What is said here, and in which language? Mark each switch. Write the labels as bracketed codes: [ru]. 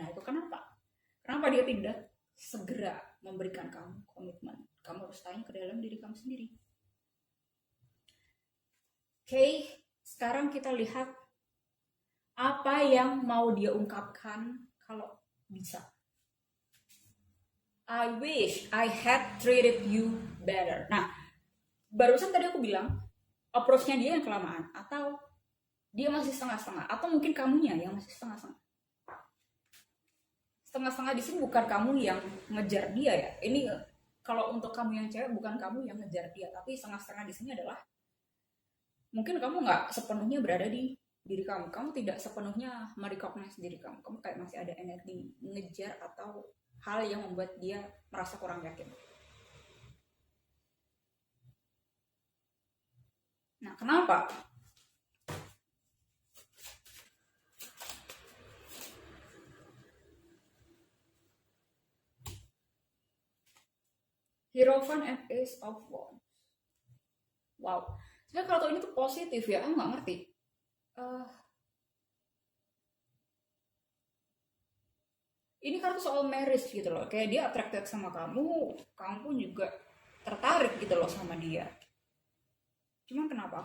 [id] Nah itu kenapa dia tidak segera memberikan kamu komitmen? Kamu harus tanya ke dalam diri kamu sendiri. Oke, sekarang kita lihat apa yang mau dia ungkapkan kalau bisa. [en] I wish I had treated you better. [id] Nah, barusan tadi aku bilang approach-nya dia yang kelamaan, atau dia masih setengah-setengah, atau mungkin kamunya yang masih setengah-setengah. Setengah-setengah di sini bukan kamu yang ngejar dia ya. Ini kalau untuk kamu yang cewek, bukan kamu yang ngejar dia, tapi setengah-setengah di sini adalah mungkin kamu nggak sepenuhnya berada di diri kamu. Kamu tidak sepenuhnya merecognize diri kamu. Kamu kayak masih ada energi ngejar atau hal yang membuat dia merasa kurang yakin. Nah, kenapa? [en] Hierophant and Ace of Wands. Wow. [id] Sebenarnya kalau ini tuh positif ya, aku nggak ngerti. Ini kartu soal marriage gitu loh. Kayak dia attracted sama kamu pun juga tertarik gitu loh sama dia. Cuman kenapa?